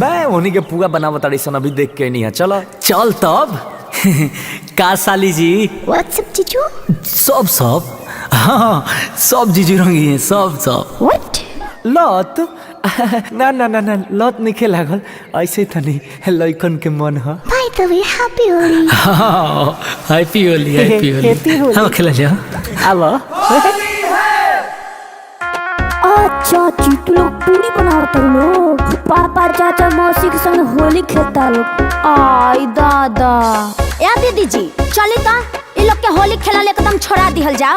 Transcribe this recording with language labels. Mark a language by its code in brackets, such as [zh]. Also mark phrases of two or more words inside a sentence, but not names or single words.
[bho] बे उन्हीं के पुआ बनावत ताड़ी सन, अभी देख के नहीं है। चलो चल तब। का साली जी? व्हाट्सएप जीजू। सब हाँ सब जीजू रंगी है, सब। व्हाट? लत ना ना ना ना लत नहीं लागल ऐसे तनी लइकन के मन ह [en] By the way, happy Holi. happy Holi happy Happy होली होली। [bho] हम खेला जाओ आव अच्छा तू लोग पूरी बनावता लोग पापा चाचा मौसी के संग होली खेलता लोग आई दादा या दीदी जी चली ता ये लोग के होली खेला ले एकदम छोड़ा दिहल जाओ